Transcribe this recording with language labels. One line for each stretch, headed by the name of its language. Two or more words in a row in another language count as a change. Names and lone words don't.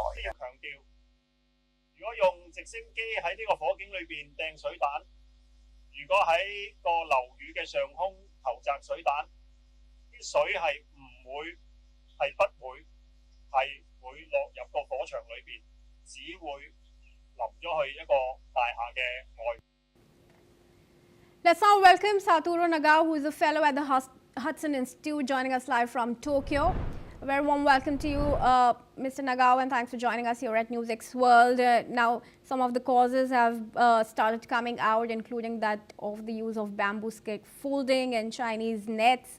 Cantonese: 要強調，如果用直升機喺呢個火警裏邊掟水彈，如果喺個樓宇嘅上空投擲水彈，啲水係唔會係不會係會會落入個火場裏邊，只會淋咗去一個大廈嘅外。
English: Let's now welcome Satoru Nagao, who is a fellow at the Hudson Institute, joining us live from Tokyo. A very warm welcome to you, Mr. Nagao, and thanks for joining us here at NewsX World. Now, some of the causes have started coming out, including that of the use of bamboo scaffolding and Chinese nets.